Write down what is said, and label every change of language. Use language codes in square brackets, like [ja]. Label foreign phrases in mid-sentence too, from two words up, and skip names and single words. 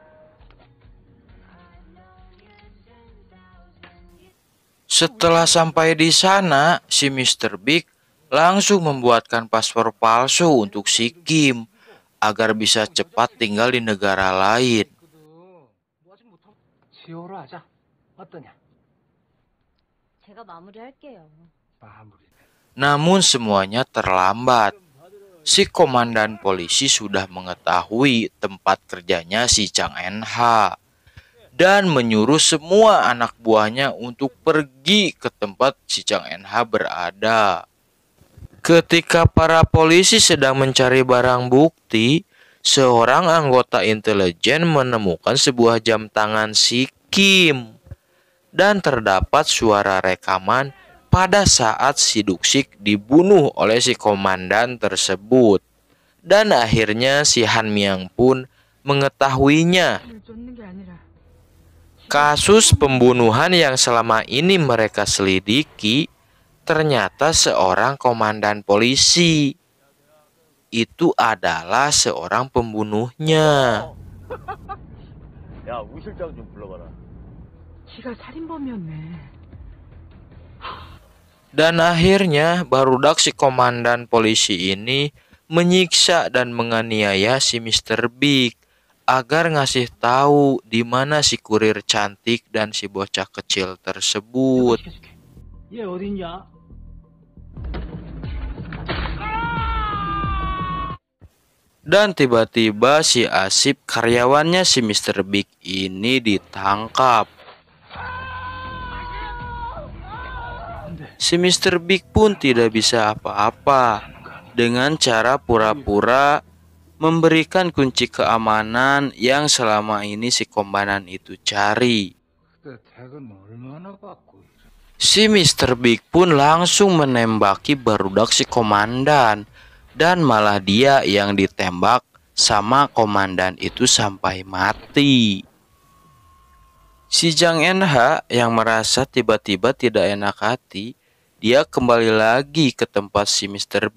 [id] Setelah sampai di sana, si Mr. Big langsung membuatkan paspor palsu untuk si Kim agar bisa cepat tinggal di negara lain. [ko] 지호로 하자. 어떠냐? 제가 마무리할게요. 마무리. [id] Namun semuanya terlambat. Si komandan polisi sudah mengetahui tempat kerjanya si Chang En-ha dan menyuruh semua anak buahnya untuk pergi ke tempat si Chang En-ha berada. Ketika para polisi sedang mencari barang bukti, seorang anggota intelijen menemukan sebuah jam tangan si Kim dan terdapat suara rekaman pada saat si Duksik dibunuh oleh si komandan tersebut. Dan akhirnya si Han Miang pun mengetahuinya. [ko] 쫓는 게 아니라 [id] Kasus pembunuhan yang selama ini mereka selidiki ternyata seorang komandan polisi. Itu adalah seorang pembunuhnya. [ko] 야, 우 실장 좀 불러봐라. 지가 살인범이었네. [id] Dan akhirnya barudak si komandan polisi ini menyiksa dan menganiaya si Mr. Big agar ngasih tahu di mana si kurir cantik dan si bocah kecil tersebut. [ko] 시켜줄게. 얘 어딨냐? [id] Dan tiba-tiba si Asip karyawannya si Mr. Big ini ditangkap. Si Mr. Big pun tidak bisa apa-apa dengan cara pura-pura memberikan kunci keamanan yang selama ini si komandan itu cari. [ko] 그때 퇴근 얼마나 받고 이래. [id] Si Mr. Big pun langsung menembaki barudak si komandan dan malah dia yang ditembak sama komandan itu sampai mati. Si Chang En-ha yang merasa tiba-tiba tidak enak hati, dia kembali lagi ke tempat si Mr.